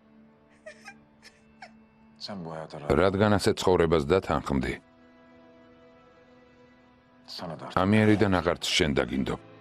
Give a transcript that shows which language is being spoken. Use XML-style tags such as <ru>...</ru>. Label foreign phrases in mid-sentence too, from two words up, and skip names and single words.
<tr>Sen bu hayata</tr> <ka>რადგან ასე ცხოვრებას დათანხმდი,</ka> <tr>sana da</tr> <ka>ამიერიდან აღარც შენ დაგინდო.</ka>